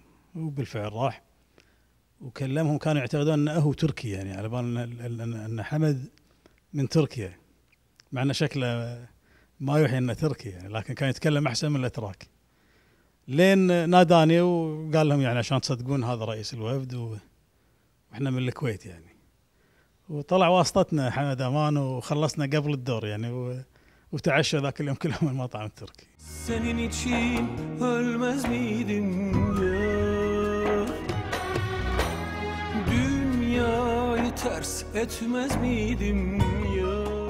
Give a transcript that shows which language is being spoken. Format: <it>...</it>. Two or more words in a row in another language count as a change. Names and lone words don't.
<ar>وبالفعل راح وكلمهم، كانوا يعتقدون أنه هو تركي، يعني على بال أن حمد من تركيا، مع أن شكله ما يوحي أنه تركي يعني، لكن كان يتكلم أحسن من الأتراك. لين ناداني وقال لهم يعني عشان تصدقون هذا رئيس الوفد وإحنا من الكويت يعني. وطلع واسطتنا حمد أمان وخلصنا قبل الدور يعني، وتعشى ذاك اليوم كلهم المطعم التركي.</ar> <tr>Senin için ölmez miydim ya? Dünyayı ters etmez miydim ya?</tr>